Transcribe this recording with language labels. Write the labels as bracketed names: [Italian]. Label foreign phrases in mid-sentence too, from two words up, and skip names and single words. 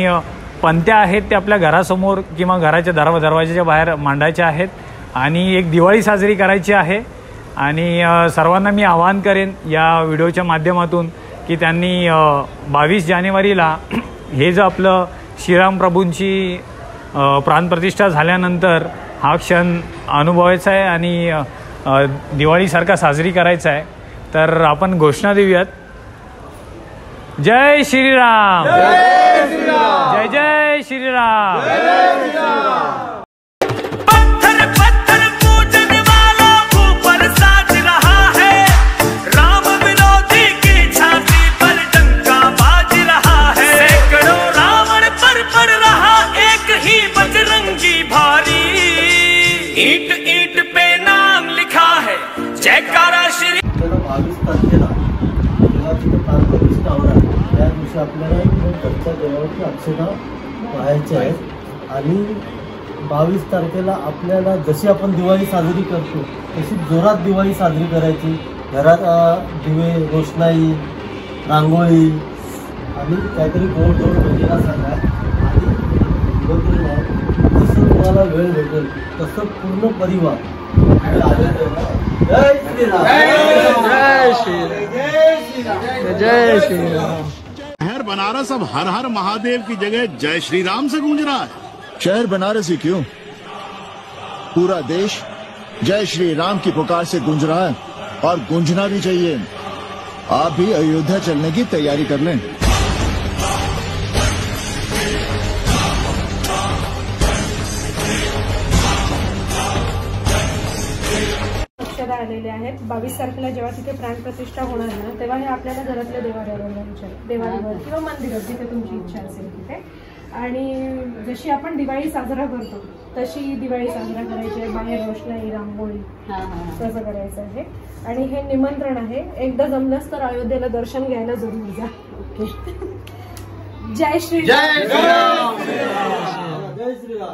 [Marathi] पंत्या आहेत ते आपल्या घरासमोर किंवा घराच्या दरवाजाच्या बाहेर मांडायच्या आहेत आणि एक दिवाळी साजरी करायची आहे आणि सर्वांना मी आवाहन करेन या व्हिडिओच्या माध्यमातून की त्यांनी 22 जानेवारीला हे जो आपलं श्रीराम प्रभूंची प्राणप्रतिष्ठा झाल्यानंतर हा क्षण अनुभवायचा आहे आणि दिवाळीसारखा साजरी करायचा आहे। तर आपण घोषणा देऊयात। जय श्रीराम। जय श्री राम। जय जय श्रीराम। जय श्री राम। [Hindi] पत्थर पत्थर पूजने वाला ऊपर साज रहा है, राम विरोधी की छाती पर डंका बाज रहा है। सैकड़ों रावण पर पड़ रहा एक ही बजरंगी भारी, ईंट ईंट पे नाम लिखा है जयकारा श्री। [Marathi] 22 तारखेला जेव्हा तिथे प्राणप्रतिष्ठा होणार त्या दिवशी आपल्याला घरच्या देवाची अक्षता वाहायची आहे आणि 22 तारखेला आपल्याला जशी आपण दिवाळी साजरी करतो तशी जोरात दिवाळी साजरी करायची। घरात दिवे, रोषणाई, रांगोळी आणि काहीतरी गोड गोड भजीला सांगा आणि जसं तुम्हाला वेळ भेटेल तसं पूर्ण परिवार जय श्रीराम। जय श्री राम। जय श्री राम। [Hindi] शहर बनारस अब हर हर महादेव की जगह जय श्री राम से गूंज रहा है। शहर बनारस ही क्यों, पूरा देश जय श्री राम की पुकार से गूंज रहा है और गूंजना भी चाहिए। आप भी अयोध्या चलने की तैयारी कर लें। [Marathi] आलेले आहेत 22 तारखेला जेव्हा तिथे प्राणप्रतिष्ठा होणार ना तेव्हा हे आपल्याला घरातल्या देवाऱ्यावर किंवा मंदिरात जिथे तुमची इच्छा असेल तिथे आणि जशी आपण दिवाळी साजरा करतो तशी दिवाळी साजरा करायची आहे। बाहेर रोषणाई, रांगोळी तसं करायचं आहे आणि हे निमंत्रण आहे। एकदा जमलंच तर अयोध्येला दर्शन घ्यायला जरूर जा। जय श्री जय श्री राम। जय श्रीराम।